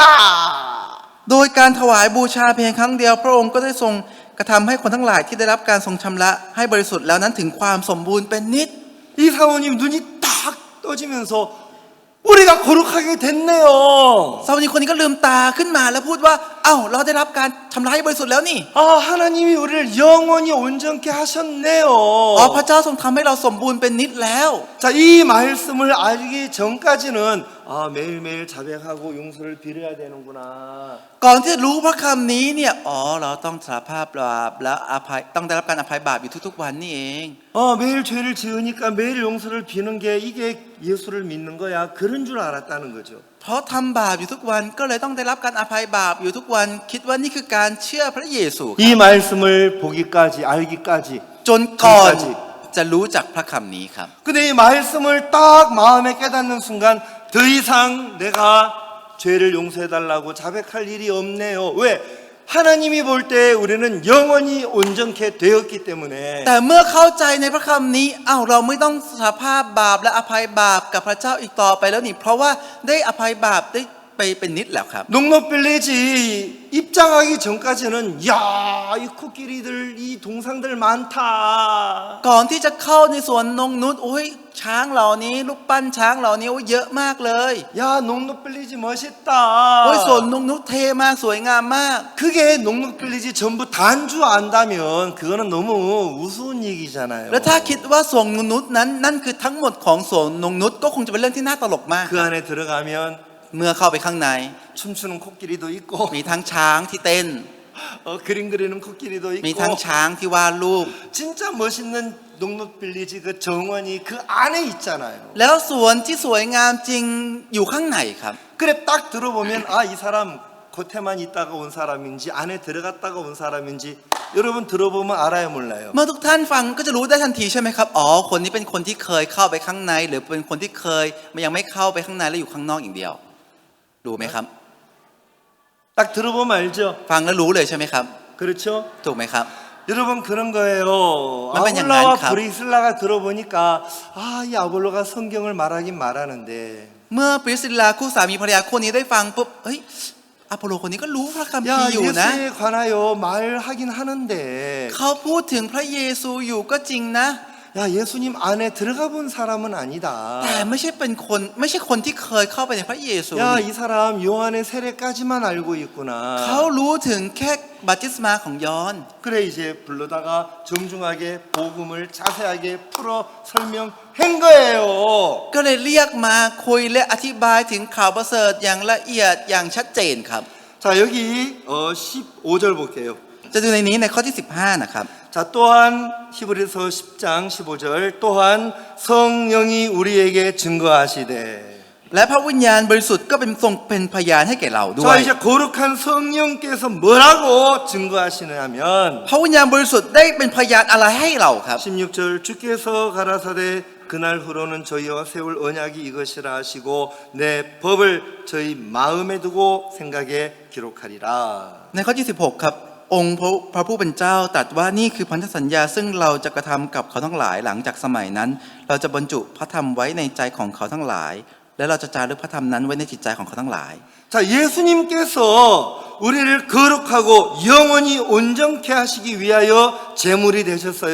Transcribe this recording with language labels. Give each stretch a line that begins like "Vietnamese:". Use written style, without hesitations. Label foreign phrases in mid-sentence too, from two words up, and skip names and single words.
Thai: โดยการถวายบูชาเพียงครั้งเดียวพระองค์ก็ได้ทรงกระทำให้คนทั้งหลายที่ได้รับการทรงชำระให้บริสุทธิ์แล้วนั้นถึงความสมบูรณ์เป็นนิจ
Korean: 이 사모님 눈이 딱 떠지면서 우리가 거룩하게 됐네요.
Thai: สาวนิมคนนี้ก็ลืมตาขึ้นมาแล้วพูดว่าเอ้าเราได้รับการชำระให้บริสุทธิ์แล้วนี่
Korean: 아, 하나님이 우리를 영원히 온전케 하셨네요.
Thai: อ๋อพระเจ้าทรงทำให้เราสมบูรณ์เป็นนิดแล้ว
Korean: 자, 이 말씀을 알기 전까지는 아, 매일매일 자백하고 용서를 빌어야 되는구나.
Thai: ก่อนที่จะรู้พระคำนี้เนี่ยอ๋อเราต้องสารภาพบาปและอภัยต้องได้รับการอภัยบาปอยู่ทุกๆวันนี่เอง
Korean: 매일 죄를 지으니까 매일 용서를 비는 게 이게 예수를 믿는 거야. 그런 줄 알았다는 거죠.
Thai: เพราะทำบาปอยู่ทุกวันก็เลยต้องได้รับการอภัยบาปอยู่ทุกวัน คิดว่านี่คือการเชื่อพระเยซู
Korean: 이 말씀을 보기까지 알기까지
Thai: จนก่อนจะรู้จักพระคำนี้ครับ
Korean: 근데 이 말씀을 딱 마음에 깨닫는 순간 더 이상 내가 죄를 용서해달라고 자백할 일이 없네요. 왜? 하나님이 볼 때 우리는 영원히 온전케 되었기 때문에
Thai: แต่เมื่อเข้าใจในพระคำนี้เราไม่ต้องสารภาพบาปและอภัยบาปกับพระเจ้าอีกต่อไปแล้วนี่เพราะว่าได้อภัยบาปได้ไปเป็นนิดแล้วครับ
Korean: 농노빌리지 입장하기 전까지는 야, 이 코끼리들 이 동상들 많다.
Thai: ก่อนที่จะเข้าในสวนนงนุชโอ้ยช้างเหล่านี้รูปปั้นช้างเหล่านี้โอ้ยเยอะมากเลย
Korean: 야, 농노빌리지 โอ้ย 멋있다.
Thai: สวนนงนุชเท่มากสวยงามมาก
Korean: 그게 농노빌리지 전부 단주 안다면 그거는 너무 우스운 얘기잖아요.
Thai: แล้วถ้าคิดว่าสวนนงนุชนั้นนั่นคือทั้งหมดของสวนนงนุชก็คงจะเป็นเรื่องที่น่าตลกมาก
Korean: 그 안에 들어가면
Thai: เมื่อเข้าไปข้างใน
Korean: 춤추는 코끼리도 있고
Thai: มีทั้งช้างที่เต้น
Korean: 그림 그리는 코끼리도
Thai: มี
Korean: 있고
Thai: ทั้งช้างที่วาดรูป
Korean: 진짜 멋있는 농노빌리지 그 정원이 그 안에 있잖아요.
Thai: แล้วสวนที่สวยงามจริงอยู่ข้างในครับ
Korean: 그래 딱 들어보면 아, 이 사람 겉에만 있다가 온 사람인지 안에 들어갔다가 온 사람인지 여러분 들어보면 알아요 몰라요?
Thai: เมื่อทุกท่านฟังก็จะรู้ได้ทันทีใช่ไหมครับอ๋อคนนี้เป็นคนที่เคยเข้าไปข้างในหรือเป็นคนที่เคยยังไม่เข้าไปข้างในแล้วอยู่ข้างนอกอย่างเดียวรู้ไหมครับ
Korean: 딱 들어보면 알죠?
Thai: ฟังแล้วรู้เลยใช่ไหมครับ
Korean: 그렇죠?
Thai: ถูกไหมครับ
Korean: 여러분 그런 거예요. 만만 아볼로와 양난 브리슬라가 들어보니까 아, 이 아볼로가 성경을 말하긴 말하는데
Thai: เมื่อปริสซิลลาคู่สามีภรรยาคู่นี้ได้ฟังปุ๊บเฮ้ยอโปโลคนนี้ก็รู้พระคัมภี
Korean: 야,
Thai: ร์อยู่นะ
Korean: 예수에 관하여 말하긴 하는데
Thai: เขาพูดถึงพระเยซูอยู่ก็จริงนะ
Korean: 야, 예수님 안에 들어가 본 사람은 아니다.
Thai: แต่ไม่ใช่คนที่เคยเข้าไปในพระเยซู
Korean: 야, 이 사람 요한의 세례까지만 알고 있구나.
Thai: เขารู้ถึงแค่บัพติศมาของยอห์น
Korean: 그래 이제 불러다가 정중하게 복음을 자세하게 풀어 설명한 거예요.
Thai: ก็เลยเรียกมาคุยและอธิบายถึงข่าวประเสริฐอย่างละเอียดอย่างชัดเจนครับ
Korean: 자, 여기 15절 볼게요.
Thai: จะดูในนี้ในข้อที่ 15 นะครับ
Korean: 자, 또한 히브리서 10장 15절 또한 성령이 우리에게 증거하시되
Thai: และพระวิญญาณบริสุทธิ์ก็เป็นทรงเป็นพยานให้แก่เราด้ว
Korean: 자,
Thai: ย
Korean: 이제 거룩한 성령께서 뭐라고 증거하시느냐면
Thai: พระวิญญาณบริสุทธิ์ได้เป็นพยานอะไรให้เราครับ
Korean: 16절 주께서 가라사대 그날 후로는 저희와 세울 언약이 이것이라 하시고 내 법을 저희 마음에 두고 생각에 기록하리라.
Thai: ในข้อที่ 16 ครับ องค์พระผู้เป็นเจ้าตรัสว่านี่คือพันธสัญญาซึ่งเราจะกระทำกับเขาทั้งหลายหลังจากสมัยนั้น เราจะบรรจุพระธรรมไว้ในใจของเขาทั้งหลาย และเราจะจารึกพระธรรมนั้นไว้ในจิตใจของเขาทั้งหลาย
Korean: 자, 예수님께서 우리를 거룩하고 영원히 온전케 하시기 위하여 제물이 되셨어요.